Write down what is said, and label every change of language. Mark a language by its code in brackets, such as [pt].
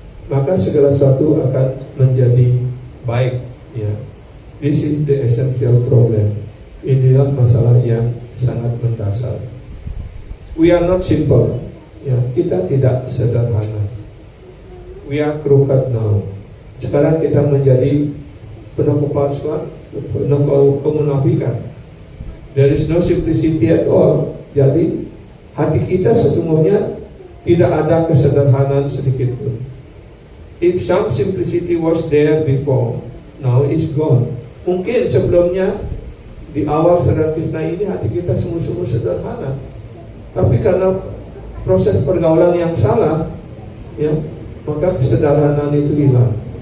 [id] Maka segala sesuatu akan menjadi baik. Ya. [en] This is the essential problem. [id] Inilah masalah yang sangat mendasar. [en] We are not simple. [id] Ya, kita tidak sederhana. [en] We are crooked now. [id] Sekarang kita menjadi penuh kepalsuan, penuh kemunafikan. [en] There is no simplicity at all. [id] Jadi hati kita sesungguhnya tidak ada kesederhanaan sedikit pun. [en] If some simplicity was there before, now it's gone. [id] Mungkin sebelumnya di awal Sadar Krishna ini hati kita sungguh-sungguh sederhana, tapi karena proses pergaulan yang salah, ya, maka kesederhanaan itu hilang.